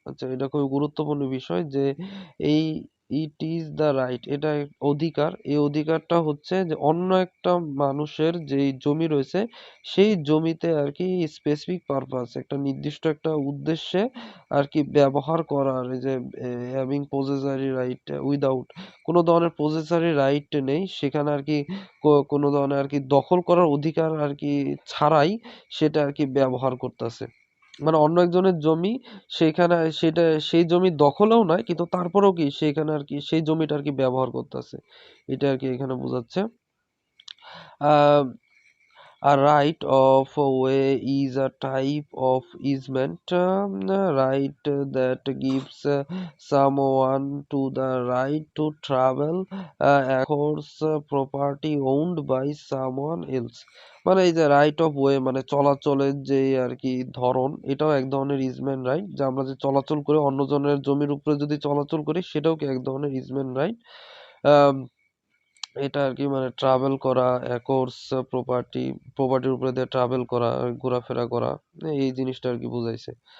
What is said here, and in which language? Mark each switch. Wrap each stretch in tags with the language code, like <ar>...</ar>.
<bn>আচ্ছা, এটা খুবই গুরুত্বপূর্ণ বিষয় যে এই</bn> <en>it is the right,</en> <bn>এটা অধিকার, এই অধিকারটা হচ্ছে যে অন্য একটা মানুষের যেই জমি রয়েছে সেই জমিতে আর কি স্পেসিফিক পারপাস, একটা নির্দিষ্ট একটা উদ্দেশ্যে আর কি ব্যবহার করার, এই যে</bn> <en>having possessory right without,</en> <bn>কোনো ধরনের পজেসরি রাইট নেই সেখানে আর কি, কোনো ধরনের আর কি দখল করার অধিকার আর কি ছাড়াই সেটা আর কি ব্যবহার করতেছে। মানে অন্য একজনের জমি, সেইখানে সেটা সেই জমি দখলেও নয়, কিন্তু তারপরেও কি সেইখানে আর কি সেই জমিটা আর কি ব্যবহার করতেছে, এটা আর কি এখানে বোঝাচ্ছে।</bn> <en>Ah A right of way is a type of easement, right that gives someone to the right to travel across property owned by someone else।</en> <bn>মানে এই যে রাইট অফ ওয়ে মানে চলাচলের যে আর কি ধরন, এটাও এক ধরনের ইজমেন্ট রাইট, যে আমরা যে চলাচল করে অন্যজনের জমির উপরে যদি চলাচল করি সেটাও কি এক ধরনের ইজমেন্ট রাইট। এটা আর কি মানে ট্রাভেল করা, অ্যাকোর্স প্রপার্টির উপরে দিয়ে ট্রাভেল করা, ঘোরাফেরা করা, এই জিনিসটা আর কি বুঝাইছে।</bn>